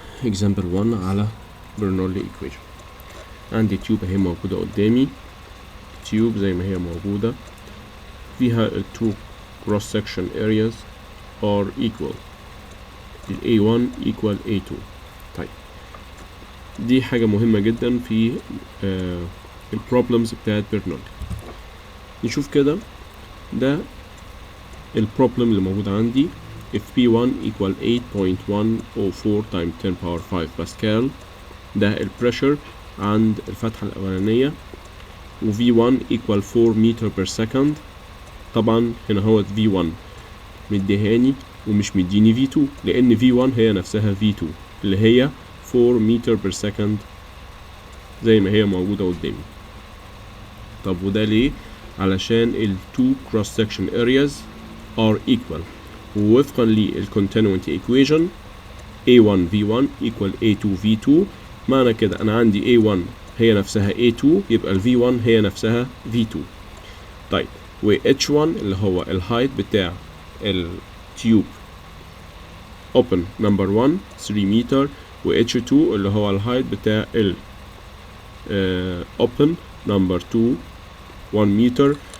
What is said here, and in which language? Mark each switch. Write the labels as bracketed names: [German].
[English] example 1 على bernolli equation. [Arabic] عندي تيوب اهي موجودة قدامي، تيوب زي ما هي موجودة فيها ال two cross section areas are equal، ال A1 equal A2. طيب دي حاجة مهمة جدا في ال problems بتاعت bernolli. نشوف كده، ده ال problem اللي موجود عندي. [English] if P1 equal 8.104 times 10 power 5 باسكال، ده البريشر عند الفتحة الأولانية، و V1 equal 4 meter per second. [Arabic] طبعا هنا هو V1 مديهاني ومش مديني V2، لأن V1 هي نفسها V2 اللي هي 4 meter per second زي ما هي موجودة قدامي. [English] طب وده ليه؟ علشان ال two cross section areas are equal، ووفقا للcontinuity equation A1 V1 equal A2 V2. [Arabic] معنى كده أنا عندي A1 هي نفسها A2، يبقى ال V1 هي نفسها V2. طيب و H1 اللي هو الهايت بتاع التيوب open number 1 3 متر، و H2 اللي هو الهايت بتاع ال open number 2 1 متر.